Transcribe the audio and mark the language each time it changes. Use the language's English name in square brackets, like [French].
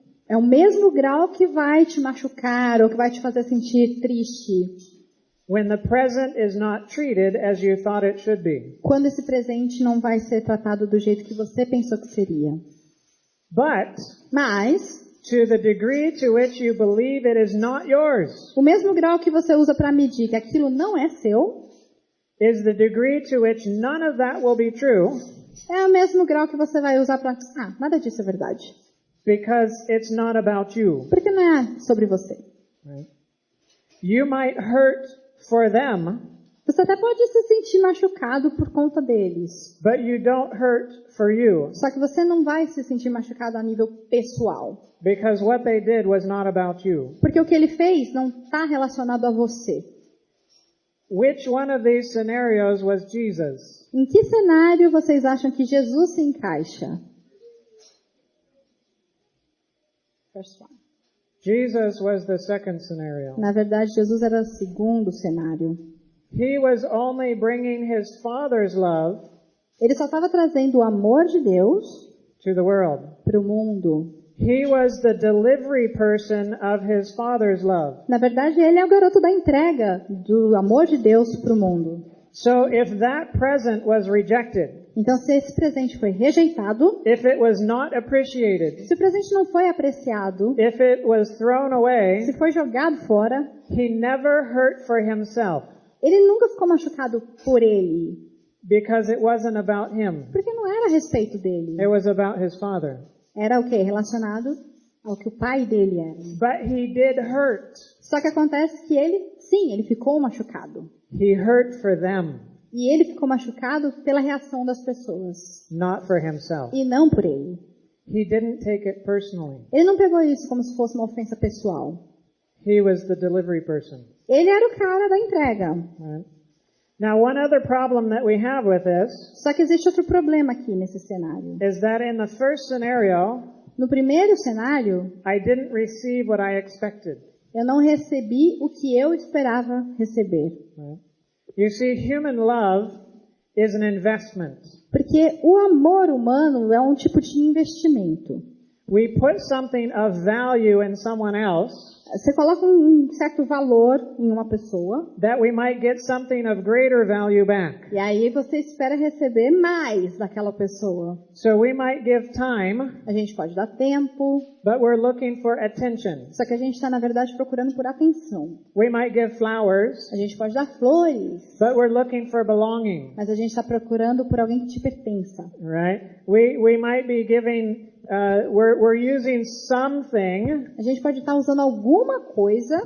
[Portuguese] é o mesmo grau que vai te machucar ou que vai te fazer sentir triste. [English] when the present is not treated as you thought it should be. [Portuguese] Quando esse presente não vai ser tratado do jeito que você pensou que seria. [English] But [Portuguese] Mas, [English] to the degree to which you believe it is not yours [Portuguese] o mesmo grau que você usa para medir que aquilo não é seu, [English] is the degree to which none of that will be true [Portuguese] é o mesmo grau que você vai usar para... nada disso é verdade. [English] because it's not about you. [Portuguese] Porque não é sobre você. [English] Right? You might hurt for them, [Portuguese] Você até pode se sentir machucado por conta deles. [English] but you don't hurt for you [Portuguese] Só que você não vai se sentir machucado a nível pessoal. [English] because what they did was not about you. [Portuguese] Porque o que ele fez não está relacionado a você. [English] Which one of these scenarios was Jesus? [Portuguese] Em que cenário vocês acham que Jesus se encaixa? [English] First one. Jesus was the second scenario. [Portuguese] Na verdade, Jesus era o segundo cenário. [English] He was only bringing his Father's love [Portuguese] Ele só estava trazendo o amor de Deus [English] to the world. [Portuguese] para o mundo. [English] He was the delivery person of his Father's love. [Portuguese] Na verdade, ele é o garoto da entrega do amor de Deus para o mundo. [English] So if that present was rejected, [Portuguese] Então, se esse presente foi rejeitado, [English] if it was not appreciated, [Portuguese] se o presente não foi apreciado, [English] if it was thrown away, [Portuguese] se foi jogado fora, [English] he never hurt for himself [Portuguese] ele nunca ficou machucado por ele, [English] because it wasn't about him. [Portuguese] porque não era a respeito dele. [English] It was about his Father. [Portuguese] Era o quê? Relacionado ao que o pai dele era. [English] But he did hurt. [Portuguese] Só que acontece que ele ficou machucado. [English] He hurt for them, [Portuguese] E ele ficou machucado pela reação das pessoas, [English] not for himself. [Portuguese] e não por ele. [English] He didn't take it personally. [Portuguese] Ele não pegou isso como se fosse uma ofensa pessoal. [English] He was the delivery person. [Portuguese] Ele era o cara da entrega. [English] Right? Now, one other problem that we have with this [Portuguese] Só que existe outro problema aqui nesse cenário. [English] is that in the first scenario, [Portuguese] No primeiro cenário, [English] I didn't receive what I expected. [Portuguese] eu não recebi o que eu esperava receber. [English] Right? You see, human love is an investment. [Portuguese] Porque o amor humano é um tipo de investimento. [English] We put something of value in someone else [Portuguese] Você coloca um certo valor em uma pessoa, [English] that we might get something of greater value back. [Portuguese] e aí você espera receber mais daquela pessoa. [English] So we might give time, [Portuguese] A gente pode dar tempo, [English] but we're looking for attention. [Portuguese] só que a gente está, na verdade, procurando por atenção. [English] We might give flowers, [Portuguese] A gente pode dar flores, [English] but we're looking for belonging, [Portuguese] mas a gente está procurando por alguém que te pertença. [English] right? We might be giving, we're using something, [Portuguese] A gente pode estar usando alguma coisa,